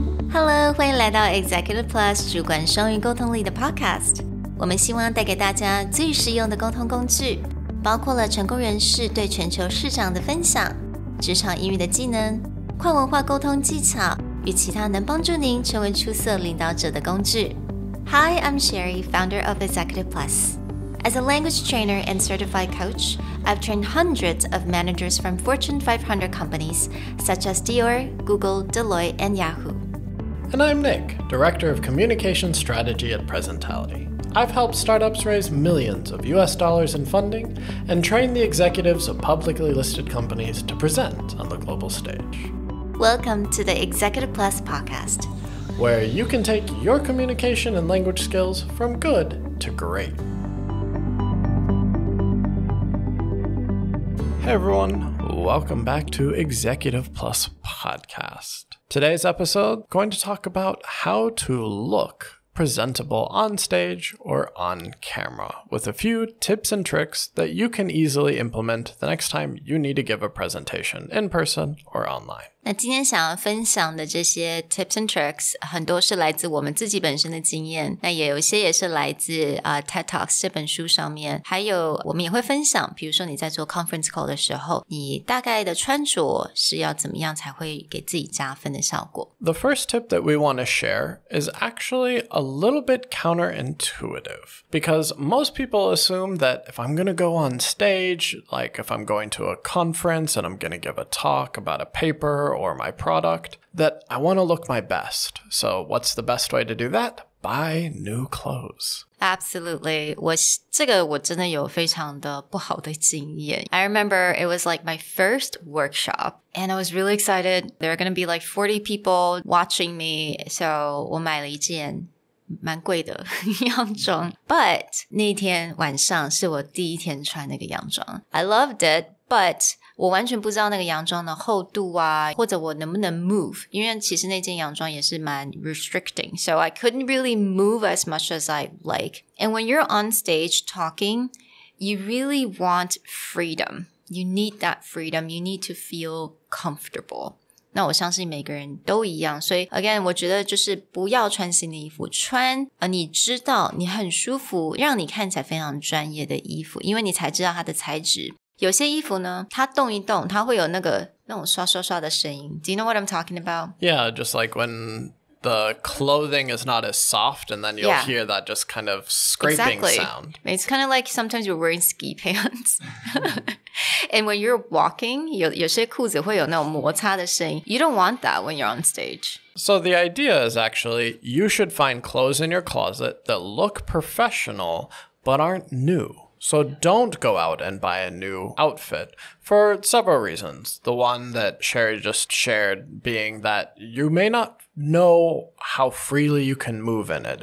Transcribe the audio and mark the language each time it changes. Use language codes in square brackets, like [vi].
[zh] Hello， 欢迎来到 Executive Plus 主管双语沟通力的 podcast。我们希望带给大家最实用的沟通工具，包括了成功人士对全球市场的分享、职场英语的技能、跨文化沟通技巧与其他能帮助您成为出色领导者的工具。 [en] Hi, I'm Sherry, founder of Executive Plus. As a language trainer and certified coach, I've trained hundreds of managers from Fortune 500 companies such as Dior, Google, Deloitte, and Yahoo.And I'm Nick, Director of Communication Strategy at Presentality.I've helped startups raise millions of US dollars in funding and train the executives of publicly listed companies to present on the global stage. Welcome to the Executive Plus podcast, where you can take your communication and language skills from good to great. Hey everyone, welcome back to Executive Plus podcast. Today's episode, going to talk about how to look presentable on stage or on camera, with a few tips and tricks that you can easily implement the next time you need to give a presentation in person or online. [zh] 那今天想要分享的这些 [en] tips and tricks [zh] 很多是来自我们自己本身的经验，那也有一些也是来自TED Talks 这本书上面，还有我们也会分享，比如说你在做 conference call 的时候，你大概的穿着是要怎么样才会给自己加分的效果。 [en] The first tip that we want to share is actually a little bit counterintuitive, because most people assume that if I'm going to go on stage, like if I'm going to a conference and I'm going to give a talk about a paper or my product, that I want to look my best. So what's the best way to do that? Buy new clothes. Absolutely. [zh] 这个我真的有非常的不好的经验。 [en] I remember it was like my first workshop and I was really excited. There are going to be like 40 people watching me. So [zh] 我买了一件蛮贵的洋装 [en] But [zh] 那天晚上是我第一天穿那个洋装 [en] I loved it, but [zh] 我完全不知道那个洋装的厚度或者我能不能 [en] move [zh] 因为其实那件洋装也是蛮 [en] restricting So I couldn't really move as much as I like And when you're on stage talking, you really want freedom. You need that freedom. You need to feel comfortable. [zh] 那我相信每个人都一样，所以 again 我觉得就是不要穿新的衣服，穿你知道你很舒服，让你看起来非常专业的衣服，因为你才知道它的材质。有些衣服呢，它动一动，它会有那种刷刷刷的声音。 [en] Do you know what I'm talking about? Yeah, just like when the clothing is not as soft and then you'll hear that just kind of scraping sound. It's kind of like sometimes you're wearing ski pants. And when you're walking, [zh] 有些裤子会有那种摩擦的声音。 [en] You don't want that when you're on stage. So the idea is actually you should find clothes in your closet that look professional but aren't new.So don't go out and buy a new outfit for several reasons. The one that Sherry just shared being that you may not know how freely you can move in it.